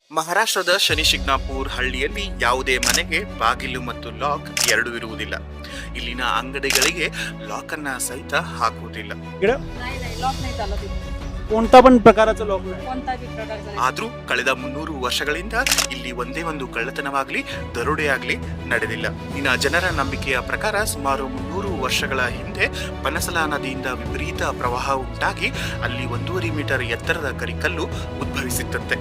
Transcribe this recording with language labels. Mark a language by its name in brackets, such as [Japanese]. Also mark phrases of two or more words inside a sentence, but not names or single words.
[Kannada] ಮಹಾರಾಷ್ಟ್ರದ ಶನಿಶಿಂಗ್ನಾಪುರ್ ಹಳ್ಳಿಯಲ್ಲಿ ಯಾವುದೇ ಮನೆಗೆ ಬಾಗಿಲು ಮತ್ತು ಲಾಕ್ ಎರಡೂ ಇರುವುದಿಲ್ಲ. ಇಲ್ಲಿನ ಅಂಗಡಿಗಳಿಗೆ ಲಾಕ್ ಅನ್ನ ಸಹಿತ ಹಾಕುವುದಿಲ್ಲ. [Marathi] नाही नाही लॉक नाही चालत इथे. कोणता पण प्रकारचा लॉक नाही. कोणता बी प्रकारचा नाही. [Kannada] ಆದ್ರೂ ಕಳೆದ 300 ವರ್ಷಗಳಿಂದ ಇಲ್ಲಿ ಒಂದೇ ಒಂದು ಕಳ್ಳತನವಾಗ್ಲಿ ದರೋಡೆಯಾಗ್ಲಿ ನಡೆದಿಲ್ಲ. ಇನ್ನ ಜನರ ನಂಬಿಕೆಯ ಪ್ರಕಾರ ಸುಮಾರು 300 ವರ್ಷಗಳ ಹಿಂದೆ ಪನಸಲ ನದಿಯಿಂದ ವಿಪರೀತ ಪ್ರವಾಹ ಉಂಟಾಗಿ ಅಲ್ಲಿ 1.5 ಮೀಟರ್ ಎತ್ತರದ ಕರಿಕಲ್ಲು ಉದ್ಭವಿಸಿತ್ತಂತೆ.